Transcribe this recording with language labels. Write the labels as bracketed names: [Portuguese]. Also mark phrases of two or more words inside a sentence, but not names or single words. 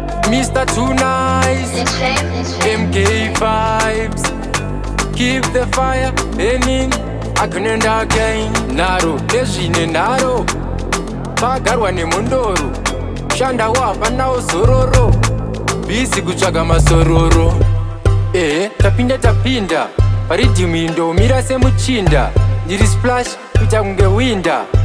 [English] Mister Too Nice, M K vibes. Keep the fire burning, again and again. [Shona] Naro, nezvine naro. Pagarwa nemondoro. Shanda wapanawo zororo. Busy kutsvaga masororo. Ehe, tapinda, tapinda. Paridhimu iyi ndomira semuchinda. Ndiri splash, kuita kunge winda.